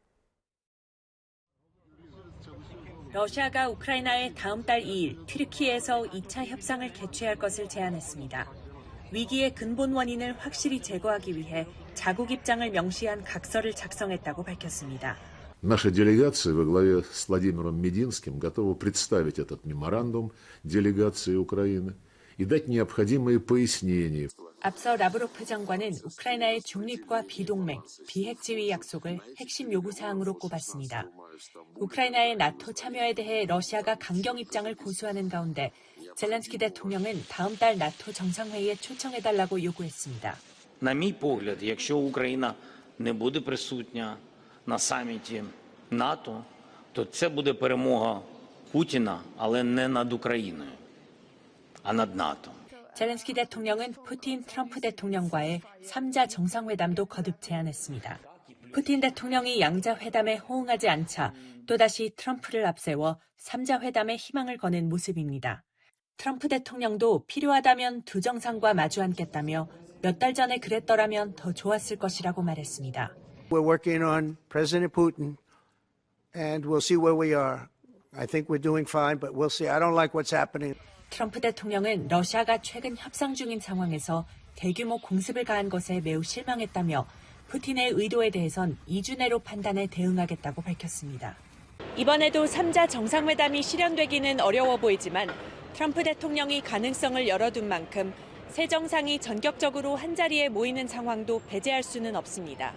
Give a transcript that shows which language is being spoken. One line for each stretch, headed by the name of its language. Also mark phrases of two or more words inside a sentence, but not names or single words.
Korean: 러시아가 우크라이나에 다음 달 2일 튀르키예에서 2차 협상을 개최할 것을 제안했습니다. 위기의 근본 원인을 확실히 제거하기 위해 자국 입장을 명시한 각서를 작성했다고 밝혔습니다.
Russian: Наша делегация во главе с Владимиром Мединским готова представить этот меморандум делегации Украины и дать необходимые пояснения.
Korean: 앞서 라브로프 장관은 우크라이나의 중립과 비동맹, 비핵지위 약속을 핵심 요구 사항으로 꼽았습니다. 우크라이나의 나토 참여에 대해 러시아가 강경 입장을 고수하는 가운데 젤렌스키 대통령은 다음 달 나토 정상회의에 초청해달라고 요구했습니다.
Ukrainian: На мій погляд, якщо Україна не буде присутня на саміті НАТО, то це буде перемога Путіна, але не над Україною, а над НАТО.
Korean: 젤렌스키 대통령은 푸틴, 트럼프 대통령과의 3자 정상회담도 거듭 제안했습니다. 푸틴 대통령이 양자 회담에 호응하지 않자 또다시 트럼프를 앞세워 3자 회담에 희망을 거는 모습입니다. 트럼프 대통령도 필요하다면 두 정상과 마주 앉겠다며 몇 달 전에 그랬더라면 더 좋았을 것이라고 말했습니다.
English: We're working on President Putin and we'll see where we are. I think we're doing fine, but we'll see. I don't like what's happening.
Korean: 트럼프 대통령은 러시아가 최근 협상 중인 상황에서 대규모 공습을 가한 것에 매우 실망했다며 푸틴의 의도에 대해선 2주 내로 판단해 대응하겠다고 밝혔습니다. 이번에도 3자 정상회담이 실현되기는 어려워 보이지만 트럼프 대통령이 가능성을 열어둔 만큼 세 정상이 전격적으로 한자리에 모이는 상황도 배제할 수는 없습니다.